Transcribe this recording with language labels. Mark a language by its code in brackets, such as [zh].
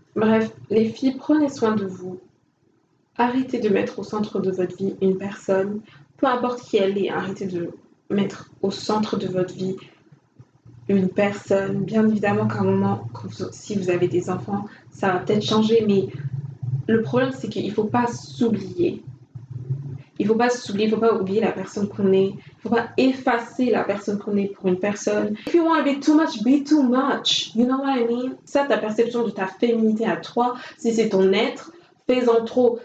[fr] Bref, les filles, prenez soin de vous. Arrêtez de mettre au centre de votre vie une personne, peu importe qui elle est, arrêtez de mettre au centre de votre vie une personne. Bien évidemment qu'à un moment, si vous avez des enfants, ça va peut-être changer, mais le problème c'est qu'il ne faut pas s'oublier. Il ne faut pas s'oublier, il ne faut pas oublier la personne qu'on est. Il ne faut pas effacer la personne qu'on est pour une personne. [en] If you want to be too much, be too much. You know what I mean? [fr] Ça, ta perception de ta féminité à toi, si c'est ton être, fais-en trop.